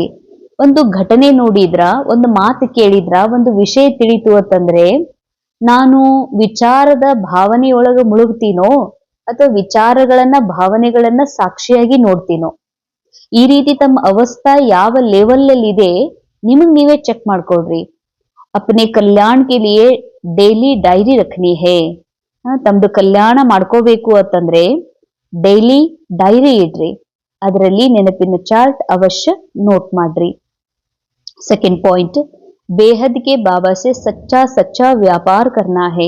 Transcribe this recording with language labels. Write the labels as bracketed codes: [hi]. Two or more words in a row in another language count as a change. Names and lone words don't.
[kn] ಒಂದು ಘಟನೆ ನೋಡಿದ್ರ, ಒಂದು ಮಾತು ಕೇಳಿದ್ರ, ಒಂದು ವಿಷಯ ತಿಳಿತು ಅಂತಂದ್ರೆ ನಾನು ವಿಚಾರದ ಭಾವನೆಯೊಳಗ ಮುಳುಗ್ತೀನೋ ಅಥವಾ ವಿಚಾರಗಳನ್ನ ಭಾವನೆಗಳನ್ನ ಸಾಕ್ಷಿಯಾಗಿ ನೋಡ್ತೀನೋ, ಈ ರೀತಿ ತಮ್ಮ ಅವಸ್ಥಾ ಯಾವ ಲೆವೆಲ್ ಅಲ್ಲಿ ಇದೆ ನಿಮಗ್ ನೀವೇ ಚೆಕ್ ಮಾಡ್ಕೊಡ್ರಿ. [hi] अपने कल्याण के लिए [en] daily diary [hi] रखनी है. [kn] ತಮ್ದು ಕಲ್ಯಾಣ ಮಾಡ್ಕೋಬೇಕು ಅಂತಂದ್ರೆ [en] daily diary [kn] ಇಡ್ರಿ, ಅದರಲ್ಲಿ ನೆನಪಿನ ಚಾರ್ಟ್ ಅವಶ್ಯ ನೋಟ್ ಮಾಡ್ರಿ. [en] second point, [hi] बेहद के बाबा से सच्चा व्यापार करना है.